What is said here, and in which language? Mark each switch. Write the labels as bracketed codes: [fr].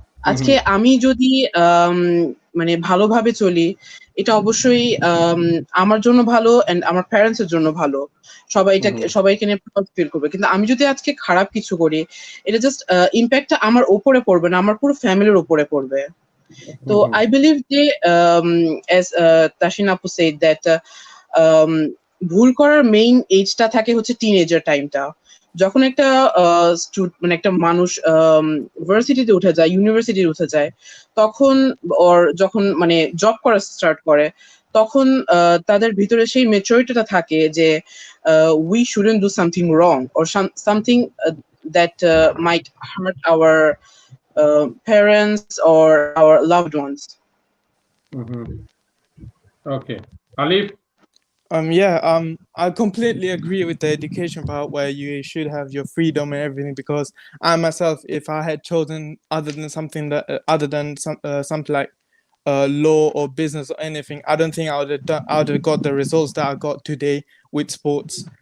[bn] আজকে আমি যদি মানে ভালোভাবে চলি, এটা অবশ্যই আমার জন্য ভালো এন্ড আমার প্যারেন্টস এর জন্য ভালো, সবাইকে নিয়ে প্রাউড ফিল করবে। কিন্তু আমি যদি আজকে খারাপ কিছু করি, এটা জাস্ট ইম্প্যাক্টটা আমার উপরে পড়বে না, আমার পুরো ফ্যামিলির উপরে পড়বে। [en] তো I believe যে as Tashin Apu said that [bn] ভুল করার মেইন এজটা থাকে হচ্ছে টিনেজার টাইমটা। যখন একটা মানে একটা মানুষ ভার্সিটিতে উঠে যায়, ইউনিভার্সিটিতে উঠে যায়, তখন ওর যখন মানে জব করা স্টার্ট করে, তখন তাদের ভিতরে সেই ম্যাচুরিটিটা থাকে যে we shouldn't do something wrong or something that might heart hour parents or our loved ones. Okay, Alif. [en] Yeah, I completely agree with the education part where you should have your freedom and everything, because I myself, if I had chosen other than something that something like law or business or anything, I don't think I would have got the results that I got today with sports.